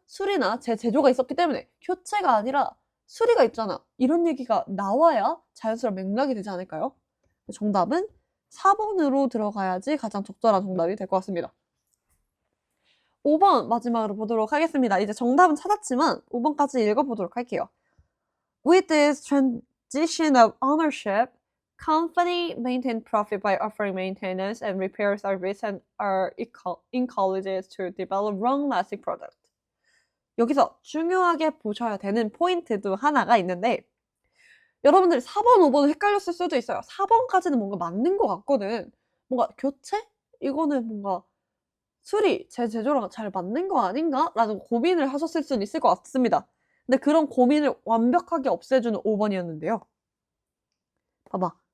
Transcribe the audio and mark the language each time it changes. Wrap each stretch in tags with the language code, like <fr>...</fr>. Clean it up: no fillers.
<ko>수리나 제 제조가 있었기 때문에. 교체가 아니라 수리가 있잖아. 이런 얘기가 나와야 자연스러운 맥락이 되지 않을까요? 정답은 4번으로 들어가야지 가장 적절한 정답이 될 것 같습니다. 5번 마지막으로 보도록 하겠습니다. 이제 정답은 찾았지만 5번까지 읽어보도록 할게요.</ko> <en>With this transition of ownership, company maintain profit by offering maintenance and repair service and are encouraged to develop long-lasting product.</en> <ko>여기서 중요하게 보셔야 되는 포인트도 하나가 있는데 여러분들이 4번, 5번을 헷갈렸을 수도 있어요. 4번까지는 뭔가 맞는 것 같거든. 뭔가 교체? 이거는 뭔가 수리, 제 제조랑 잘 맞는 거 아닌가? 라는 고민을 하셨을 수는 있을 것 같습니다. 근데 그런 고민을 완벽하게 없애주는 5번이었는데요. 봐봐.</ko>